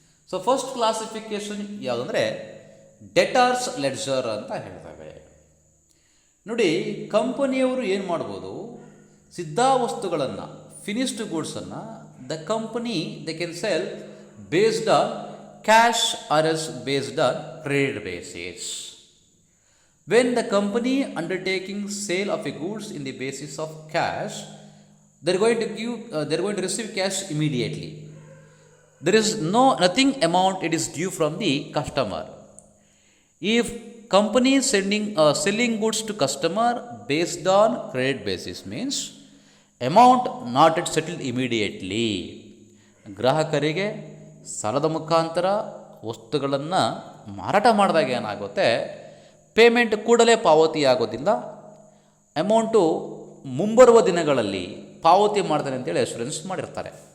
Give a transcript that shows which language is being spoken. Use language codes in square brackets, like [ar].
[kn] So first classification ಯಾವುದಂದರೆ ಡೆಟಾರ್ಸ್ ledger ಅಂತ ಹೇಳ್ತೇವೆ. ನೋಡಿ, ಕಂಪನಿಯವರು ಏನು ಮಾಡ್ಬೋದು, ಸಿದ್ಧ ವಸ್ತುಗಳನ್ನು, finished ಗೂಡ್ಸನ್ನು [en] The company they can sell based on cash or as based on credit basis. When the company undertaking sale of a goods in the basis of cash, they are going to receive cash immediately. There is nothing amount it is due from the customer. If company is selling goods to customer based on credit basis means amount not yet settled immediately. [kn] ಗ್ರಾಹಕರಿಗೆ ಸಾಲದ ಮುಖಾಂತರ ವಸ್ತುಗಳನ್ನು ಮಾರಾಟ ಮಾಡಿದಾಗ ಏನಾಗುತ್ತೆ, payment ಕೂಡಲೇ ಪಾವತಿಯಾಗೋದಿಲ್ಲ, amount ಮುಂಬರುವ ದಿನಗಳಲ್ಲಿ ಪಾವತಿ ಮಾಡ್ತಾರೆ ಅಂತೇಳಿ ಅಶ್ಯೂರೆನ್ಸ್ ಮಾಡಿರ್ತಾರೆ.